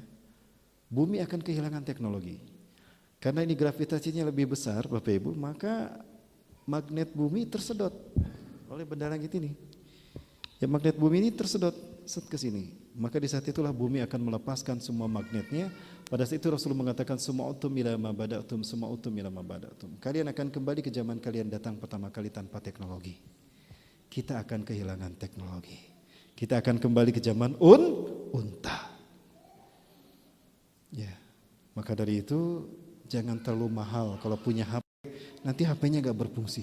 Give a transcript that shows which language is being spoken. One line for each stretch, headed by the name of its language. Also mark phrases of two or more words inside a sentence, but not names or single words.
Indonesian: Bumi akan kehilangan teknologi. Karena ini gravitasinya lebih besar, Bapak Ibu, maka magnet bumi tersedot oleh benda langit ini. Ya, magnet bumi ini tersedot ke sini. Maka di saat itulah bumi akan melepaskan semua magnetnya. Pada saat itu Rasul mengatakan
Arabic: ثم عدتم إلى ما بدأتم, ثم عدتم إلى ما بدأتم.
Indonesian: Kalian akan kembali ke zaman kalian datang pertama kali tanpa teknologi. Kita akan kehilangan teknologi. Kita akan kembali ke zaman unta. Ya. Maka dari itu jangan terlalu mahal kalau punya HP, nanti HP-nya gak berfungsi.